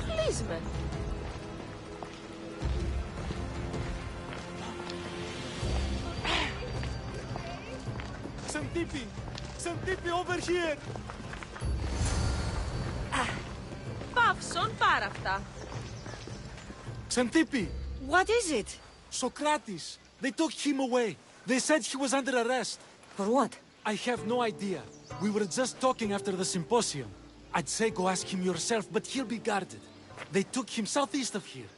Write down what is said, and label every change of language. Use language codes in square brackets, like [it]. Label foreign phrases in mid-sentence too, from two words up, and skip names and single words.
[en] amazement. Xantippe! Xantippe, over here! [el] Παύσον πάρα αυτά. [en] Xantippe! What is it? Socrates! They took him away. They said he was under arrest. For what? I have no idea. We were just talking after the symposium. I'd say go ask him yourself, but he'll be guarded. They took him southeast of here.